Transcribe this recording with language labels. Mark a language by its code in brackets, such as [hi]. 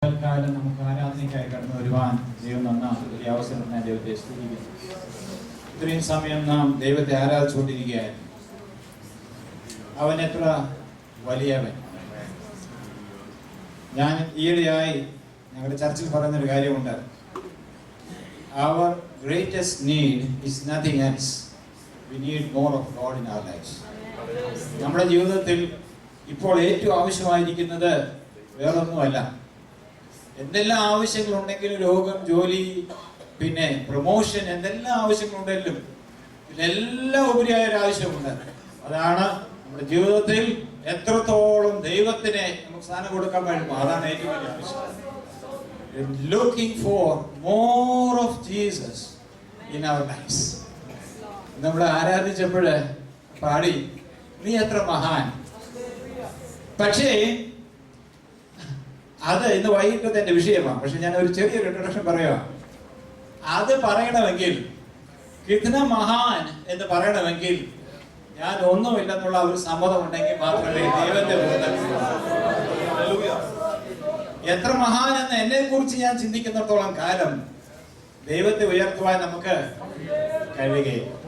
[ml] പകൽക്കാലം നമുക്ക് ആരാധനയ്ക്കായി കടന്നു വരുവാൻ ദൈവം തന്ന ഈ അവസരം ഞാൻ ദൈവത്തെ സ്തുതിക്കുന്നു. ഇത്രയും സമയം നാം ദൈവത്തെ ആരാധിച്ചുകൊണ്ടിരിക്കുകയായിരുന്നു. അവൻ എത്ര വലിയവൻ. ഞാൻ ഈയിടെയായി ഞങ്ങളുടെ ചർച്ചിൽ പറയുന്നൊരു കാര്യമുണ്ട്. [en] Our greatest need is nothing else. We need more of God in our lives. [ml] നമ്മുടെ ജീവിതത്തിൽ ഇപ്പോൾ ഏറ്റവും ആവശ്യമായിരിക്കുന്നത് വേറൊന്നുമല്ല. എന്തെല്ലാം ആവശ്യങ്ങളുണ്ടെങ്കിലും, രോഗം, ജോലി, പിന്നെ പ്രൊമോഷൻ, എന്തെല്ലാം ആവശ്യങ്ങളുണ്ടെങ്കിലും ഇതിനെല്ലാം ഉപരിയായ ഒരു ആവശ്യമുണ്ട്. അതാണ് നമ്മുടെ ജീവിതത്തിൽ എത്രത്തോളം ദൈവത്തിനെ നമുക്ക് സ്ഥാനം കൊടുക്കാൻ കഴിയുമോ അതാണ് ഏറ്റവും വലിയ ആവശ്യം. [en] Looking for more of Jesus in our lives. [ml] നമ്മൾ ആരാധിച്ചപ്പോൾ പാടി നീ എത്ര മഹാൻ. പക്ഷേ അത് ഇന്ന് വൈകിട്ടത്തെ എന്റെ വിഷയമാണ്. പക്ഷെ ഞാൻ ഒരു ചെറിയൊരു ഇൻട്രൊഡക്ഷൻ പറയുക. അത് പറയണമെങ്കിൽ, [hi] കിത്ന മഹാൻ [ml] എന്ന് പറയണമെങ്കിൽ ഞാൻ ഒന്നുമില്ലെന്നുള്ള ഒരു സമ്മതം ഉണ്ടെങ്കിൽ മാത്രമേ ദൈവത്തെ എത്ര മഹാൻ എന്ന് എന്നെ കുറിച്ച് ഞാൻ ചിന്തിക്കുന്നിടത്തോളം കാലം ദൈവത്തെ ഉയർത്തുവാൻ നമുക്ക് കഴിയുകയില്ല.